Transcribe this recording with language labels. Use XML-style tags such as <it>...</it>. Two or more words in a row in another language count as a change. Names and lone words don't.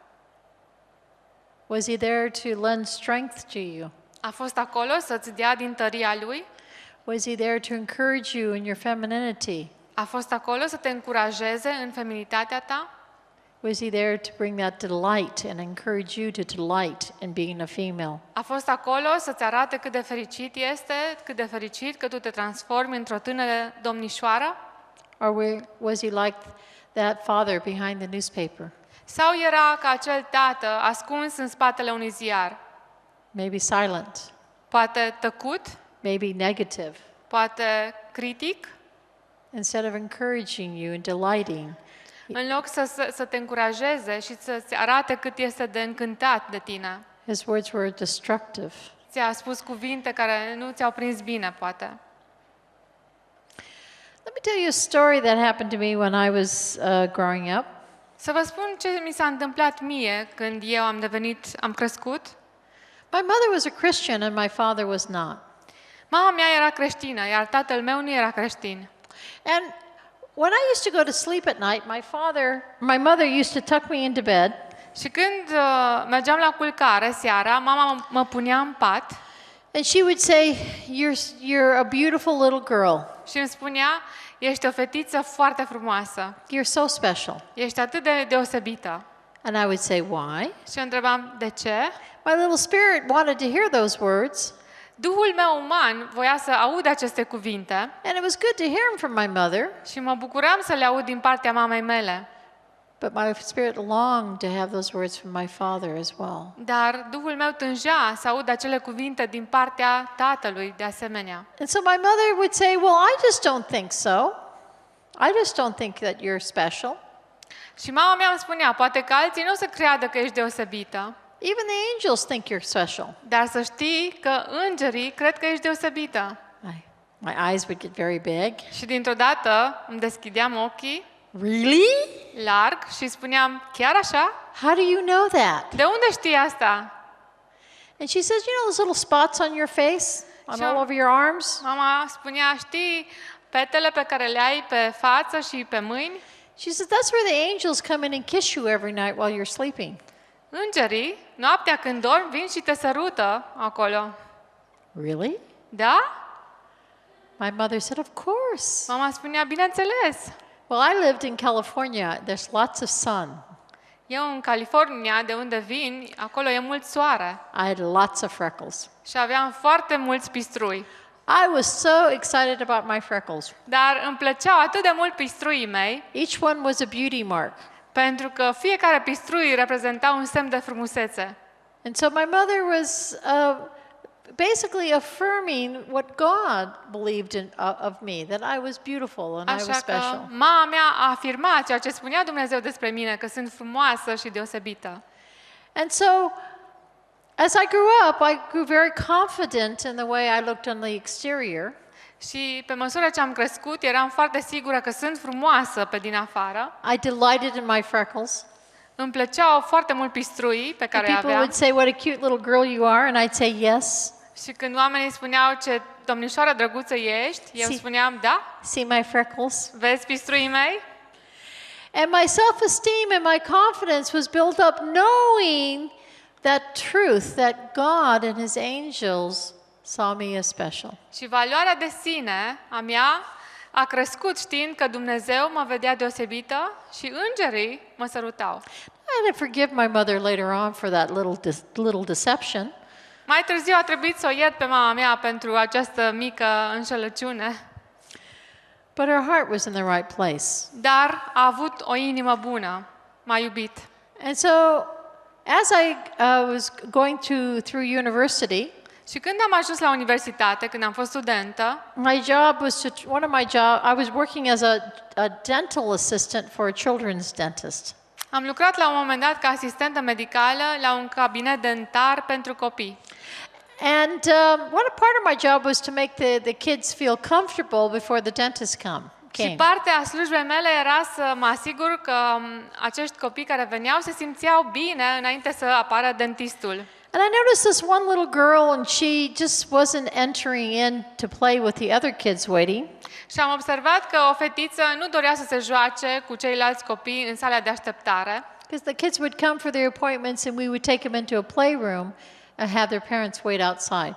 <en>Was he there to lend strength to you?</en> <ro>A fost acolo să-ți dea din tăria lui?</ro> <en>Was he there to encourage you in your femininity?</en> <ro>A fost acolo să te încurajeze în feminitatea ta?</ro> <en>Was he there to bring that delight and encourage you to delight in being a female?</en> <ro>A fost acolo să-ți arate cât de fericit este, cât de fericit că tu te transformi într-o tânără domnișoară?</ro> <en>Or was he like that father behind the newspaper?</en> <ro>Sau era ca acel tată ascuns în spatele unui ziar?</ro> <en>Maybe silent,</en> <ro>Poate tăcut,</ro> <en>maybe negative,</en> <ro>poate critic,</ro> <en>instead of encouraging you and delighting.</en> <ro>în loc să te încurajeze și să-ți arate cât este de încântat de tine.</ro> <en>His words were destructive.</en> <ro>Ți-a spus cuvinte care nu ți-au prins bine, poate.</ro> <en>Let me tell you a story that happened to me when I was growing up.</en> <ro>Să vă spun ce mi s-a întâmplat mie când eu am crescut.</ro> <en>My mother was a Christian and my father was not.</en> <ro>Mama mea era creștină, iar tatăl meu nu era creștin.</ro> <en>And when I used to go to sleep at night, my mother used to tuck me into bed.</en> <ro>Și când mergeam la culcare seara, mama mă punea în pat.</ro> <en>And she would say, you're a beautiful little girl.</en> <ro>Și îmi spunea, ești o fetiță foarte frumoasă.</ro> <en>You're so special.</en> <ro>Ești atât de deosebită.</ro> <en>And I would say, why?</en> <ro>Și eu întrebam, de ce?</ro> <en>My little spirit wanted to hear those words.</en> <ro>Duhul meu uman voia să aud aceste cuvinte.</ro> <en>And it was good to hear them from my mother.</en> <ro>Și mă bucuram să le aud din partea mamei mele.</ro> <en>But my spirit longed to have those words from my father as well.</en> <ro>Dar Duhul meu tângea să aud acele cuvinte din partea tatălui de asemenea.</ro> <en>And so my mother would say, well, I just don't think so. I just don't think that you're special.</en> <ro>Și mama mea îmi spunea, poate că alții nu o să creadă că ești deosebită.</ro> <en>Even the angels think you're special.</en> <ro>Dar să știi că îngerii cred că ești deosebită.</ro> <en>My eyes would get very big.</en> <ro>Și dintr-o dată îmi deschideam ochii</ro> <en>Really?</en> <ro>larg și spuneam, chiar așa?</ro> <en>How do you know that?</en> <ro>De unde știi asta?</ro> <en>And she says, you know those little spots on your face, Sure. all over your arms?</en> <ro>Mama spunea, știi petele pe care le ai pe față și pe mâini?</ro> <en>She says, that's where the angels come in and kiss you every night while you're sleeping.</en> <ro>Îngerii, noaptea când dormi, vin și te sărută acolo.</ro> <en>Really?</en> <ro>Da?</ro> <en>My mother said, of course.</en> <ro>Mama spunea, bineînțeles.</ro> <en>Well, I lived in California. There's lots of sun.</en> <ro>Eu în California, de unde vin, acolo e mult soare.</ro> <en>I had lots of freckles.</en> <ro>Și aveam foarte mulți pistrui.</ro> <en>I was so excited about my freckles.</en> <ro>Dar îmi plăceau atât de mult pistruii mei,</ro> <en>Each one was a beauty mark.</en> <ro>pentru că fiecare pistrui reprezenta un semn de frumusețe.</ro> <en>And so my mother was basically affirming what God believed of me, that I was beautiful and I was</en> <ro>Așa că</ro> <en>special.</en> <ro>mama mea a afirmat ceea ce spunea Dumnezeu despre mine, că sunt frumoasă și deosebită.</ro> <en>And so, as I grew up, I grew very confident in the way I looked on the exterior.</en> <ro>Și pe măsură ce am crescut, eram foarte sigură că sunt frumoasă pe din afară.</ro> <en>I delighted in my freckles.</en> <ro>Îmi plăceau foarte mult pistruii pe</ro> <en>And</en> <ro>care</ro> <en>people</en> <ro>aveam.</ro> <en>would say, what a cute little girl you are, and I'd say, yes.</en> <ro>Și când oamenii spuneau ce domnișoară drăguță ești, eu spuneam, da,</ro> <en>See my freckles?</en> <ro>vezi pistruii mei?</ro> <en>And my self-esteem and my confidence was built up knowing that truth, that God and His angels saw me as special.</en> <ro>Și valoarea de sine a mea a crescut știind că Dumnezeu mă vedea deosebită și îngerii mă sărutau.</ro> <en>I had to forgive my mother later on for that little deception.</en> <ro>Mai târziu a trebuit să o iert pe mama mea pentru această mică înșelăciune,</ro> <en>But her heart was in the right place.</en> <ro>dar a avut o inimă bună. m-a iubit.</ro> <en>And so, as I was going through university,</en> <ro>Și când am ajuns la universitate, când am fost studentă,</ro> <en>my job was one of my job. I was working as a dental assistant for a children's dentist.</en> <ro>am lucrat la un moment dat ca asistentă medicală la un cabinet dentar pentru copii.</ro> <en>And one part of my job was to make the kids feel comfortable before the dentist came.</en> <ro>Și partea slujbei mele era să mă asigur că acești copii care veneau se simțeau bine înainte să apară dentistul.</ro> <en>And I noticed this one little girl, and she just wasn't entering in to play with the other kids waiting.</en> <ro>Și am observat că o fetiță nu dorea să se joace cu ceilalți copii în sala de așteptare.</ro> <en>Because the kids would come for their appointments, and we would take them into a playroom and have their parents wait outside.</en>